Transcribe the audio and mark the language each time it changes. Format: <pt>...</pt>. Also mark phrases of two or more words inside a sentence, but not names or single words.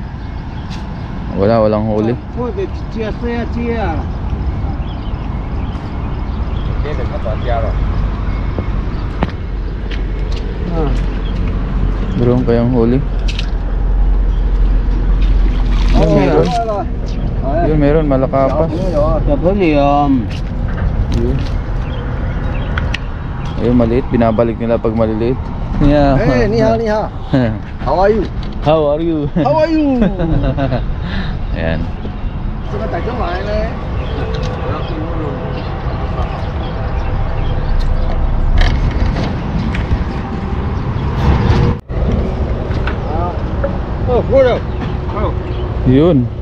<tl>Walang huli. Meron kayang huli. Yun, meron malakapas. Ayun, maliit, binabalik nila pag maliliit.</tl> <en>Yeah.</en> <zh>Hey, ni hao, ni hao.</zh> <en>How are you? How are you? How are you?</en> <tl>Ayan. Yun.</tl>